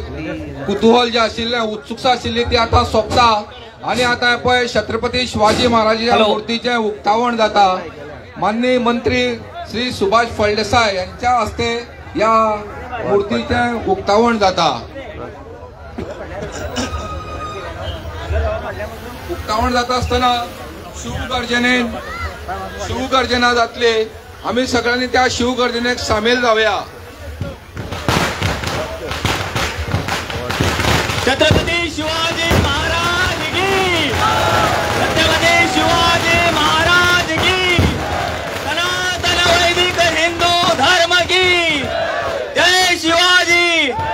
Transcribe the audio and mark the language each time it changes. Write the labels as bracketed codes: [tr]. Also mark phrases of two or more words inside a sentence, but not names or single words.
[kok] कुतूहल जे आशिल्ले उत्सुकता आशिल्ली ती आता सोंपता आणि आता पळय छत्रपती शिवाजी महाराजांच्या मूर्तीचे उक्तावण जाता। माननीय मंत्री श्री सुभाष फळदेसाय यांच्या हस्ते या मूर्तीचे उक्तावण जाता। उक्तावण जाता असताना शिवगर्जना जातली। [mr] आम्ही सगळ्यांनी त्या शिवगर्जनेक सामील जाऊया। [hi] छत्रपती शिवाजी महाराज की, छत्रपती शिवाजी महाराज की, सनातन वैदिक हिंदू धर्म की जय शिवाजी।